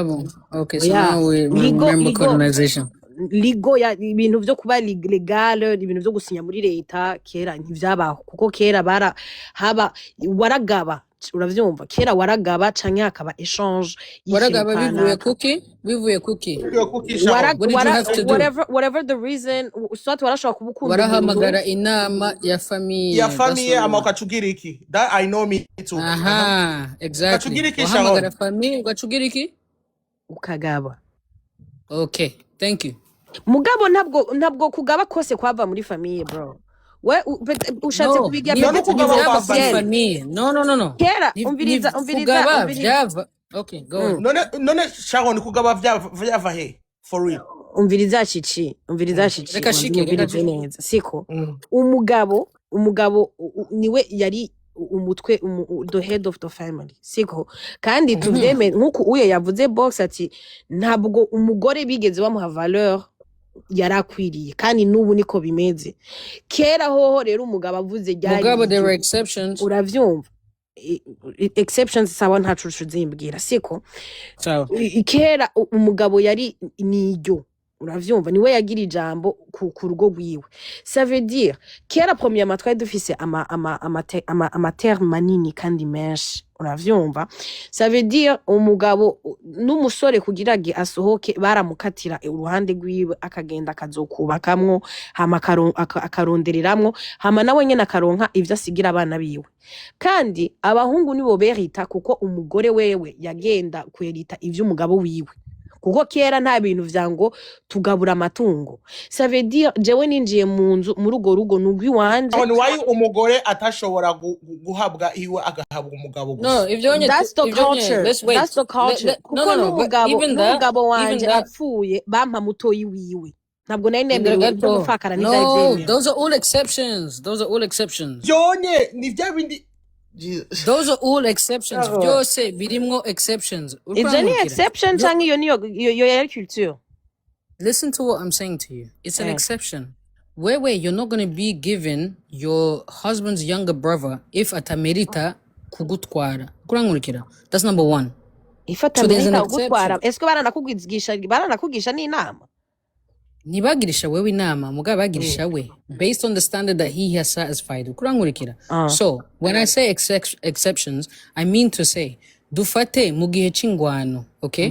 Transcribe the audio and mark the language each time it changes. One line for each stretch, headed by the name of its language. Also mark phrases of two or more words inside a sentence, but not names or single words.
English: Okay, so now we remember colonization.
Rundi: Ligo ya ibintu vyo kuba legal ibintu vyo gusinya muri leta kera ntivyabaho kuko kera haba waragaba uravyumva kera waragaba canke hakaba échange waragaba bivuye kuki
English: whatever the reason soit
Rundi: warashobora kubukunda warahamagara inama ya famille ama ukacugira iki
English: that I know me too. Aha, exactly.
Rundi: Wahamagara famille ukacugira iki ukagaba.
English: Okay, thank you.
Rundi: Mugabo ntabwo kugaba kose kwava muri famille bro. We ushatse kubiga
English: famille. No.
Rundi: Kera umviriza.
English: Okay, go on.
Rundi: None Sharon kugaba vyava he
English: for real.
Rundi: Umviriza Chichi. Reka neza. Siko. Umugabo niwe yari umutwe
English: the head of the family
Rundi: siko kandi tuvyeme nkuko uye yavuze box ati ntabwo umugore bigeze bamuha valeur yarakwiriye kandi nubu niko bimeze kera hoho rero umugabo avuze mugabo
English: there were exceptions
Rundi: uravyumva exceptions sawa ntacu zimbwira siko kera umugabo yari niryo uravyumva niwe yagira ijambo ku rugo rwiwe
French: ça veut dire
Rundi: kera premièrement twari dufise ama terme manini kandi menshi uravyumva
French: ça veut dire
Rundi: umugabo n'umusore kugirage asohoke baramukatira uruhande rwiwe akagenda akazokubakamwo hama akarondereramwo hama nawe nyene akaronka ivyo asigira abana biwe kandi abahungu nibo berita kuko umugore wewe yagenda kwerita ivyo umugabo wiwe kuko kera nta bintu vyango tugabura amatungo
French: ça veut dire
Rundi: jewe ninjiye mu nzu muri ugo rugo nugwi wanje why umugore atashobora guhabwa iwe agahabwa umugabo gusa.
English: No, that's the culture
Rundi: kuko n'umugabo wanje apfuye bampa mutoyi wiwe ntabwo nari nemerewe gufakara
English: no those are all exceptions
Rundi: yonye ni vya bindi
English: those are all exceptions.
Rundi: Byose birimwo exceptions.
English: It's any exception
Rundi: canke iyo yari culture.
English: Listen to what I'm saying to you. It's an exception. Where you're not going to be given your husband's younger brother if
Rundi: atamerita kugutwara. Kurankurikira.
English: That's number one.
Rundi: If atamerita kugutwara, esko baranakugisha n'inama? Nibagirisha wewe inama mugabo bagirisha we
English: based on the standard that he has satisfied.
Rundi: Kurankurikira.
English: So, when I say exceptions, I mean to say
Rundi: dufate mugihe chingwano,
English: okay?